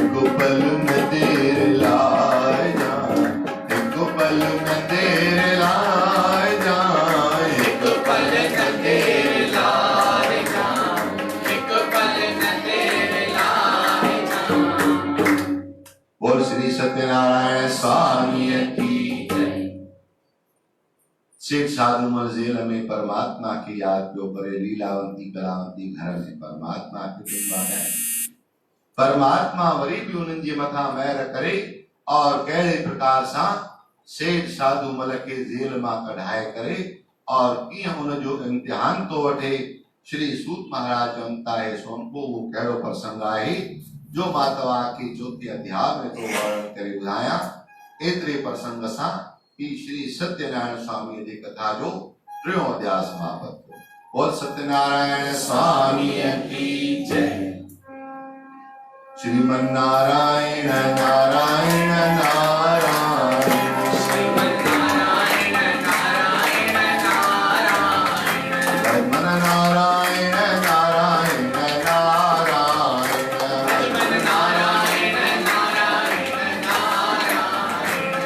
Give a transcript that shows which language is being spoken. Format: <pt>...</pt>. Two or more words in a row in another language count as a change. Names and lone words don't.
<hi>एक पल न देर लाए जाए एक पल न देर लाए जाए एक पल न देर लाए जाए एक पल न देर लाए जाए बोल श्री सत्यनारायण स्वामी की शेख साधुमल जेल में परमात्मा की याद के ऊपर लीलावंती कलावंती घर में परमात्मा कुटुंबा है</hi> <sd>परमात्मा वरी भी उन्हनि जे मथा महर करे और कहिड़े प्रकार सां सेठ साधुमल के जेल मां कढाए करे और कीअं उन जो इम्तिहान तो वठे श्री सूत महाराज चवंदा है सोनपो वो कहिड़ो प्रसंग आहे जो मां तव्हांखे चौथे अध्याय में तो वर्णन करे ॿुधायां एतिरे प्रसंग सां कि श्री सत्यनारायण स्वामी जी कथा जो टियों अध्याय समाप्त थियो बोल सत्यनारायण स्वामी</sd> <hi>की जय श्रीमन नारायण नारायण नारायण श्रीमन्नारायण नारायण नारायण श्रीमन नारायण नारायण नारायण श्रीमन्नारायण नारायण नारायण</hi>